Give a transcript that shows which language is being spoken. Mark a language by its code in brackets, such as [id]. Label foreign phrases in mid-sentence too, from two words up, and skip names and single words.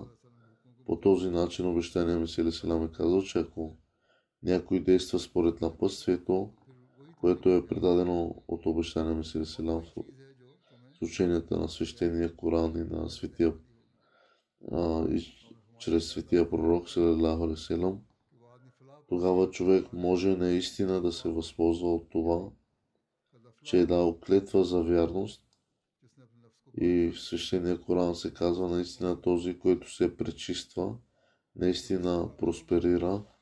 [bg] По този начин обещания Месия Селам е казал, че ако някой действа според напътствието, което е предадено от обещания Месия Селам с ученията на свещения Коран и на и чрез светия пророк [ar] صلى الله عليه وسلم, [bg] тогава човек може наистина да се възползва от това, че е дал клетва за вярност. И в свещения Коран се казва наистина този, който се пречиства, наистина просперира.